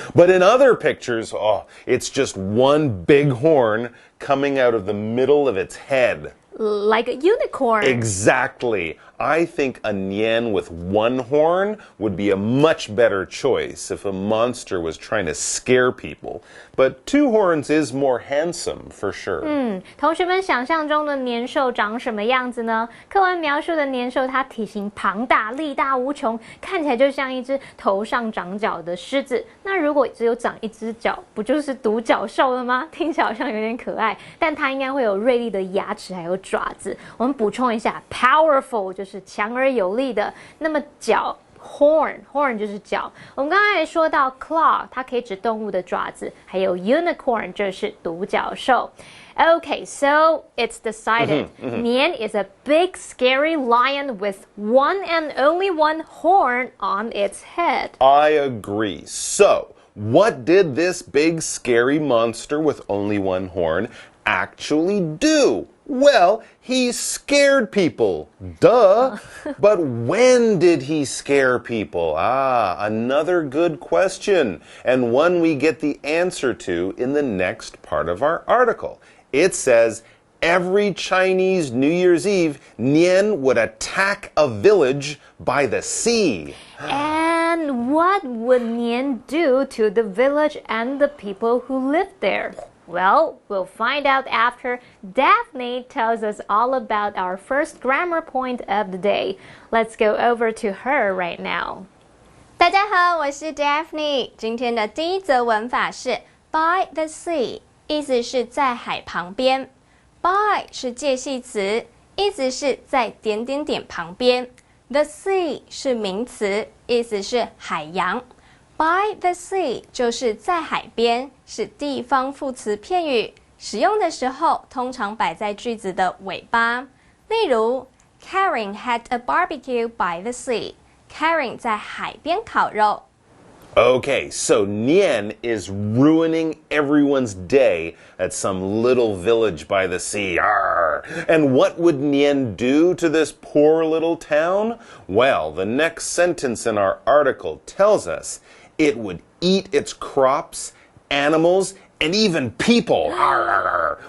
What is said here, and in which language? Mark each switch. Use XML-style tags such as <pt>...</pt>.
<en>But in other pictures, it's just one big horn coming out of the middle of its head. Like a unicorn. Exactly. I think a Nian with one horn would be a much better choice if a monster was trying to scare people. But two horns is more handsome, for sure.</en> <zh>同学们想象中的年兽长什么样子呢？课文描述的年兽，它体型庞大，力大无穷，看起来就像一只头上长角的狮子。那如果只有长一只脚，不就是独角兽了吗？听起来好像有点可爱，但它应该会有锐利的牙齿，还有爪子。我们补充一下 ，powerful 就是强而有力的。那么角 horn 就是角。我们刚才也说到 claw， 它可以指动物的爪子，还有 unicorn 就是独角兽。</zh> <en>Okay, so it's decided. Nian is a big, scary lion with one and only one horn on its head. I agree. So, what did this big, scary monster with only one horn actually do? Well, he scared people. Duh. But when did he scare people? Another good question, and one we get the answer to in the next part of our article. It says, every Chinese New Year's Eve, Nian would attack a village by the sea. And what would Nian do to the village and the people who lived there? Well, we'll find out after Daphne tells us all about our first grammar point of the day. Let's go over to her right now.</en> <zh>大家好，我是 Daphne。今天的第一则文法是</zh> <en>by the sea，</en> <zh>意思是在海旁边。 by 是介系词，意思是在点点点旁边。The sea 是名词，意思是海洋。</zh> <en>By the sea</en> <zh>就是在海边，是地方副词片语，使用的时候通常摆在句子的尾巴。例如</zh> <en>Karen had a barbecue by the sea.</en> <zh>Karen 在海边烤肉。</zh> <en>Okay, so Nian is ruining everyone's day at some little village by the sea. Arr! And what would Nian do to this poor little town? Well, the next sentence in our article tells us it would eat its crops, animals, and even people. Arr, arr, arr.</en>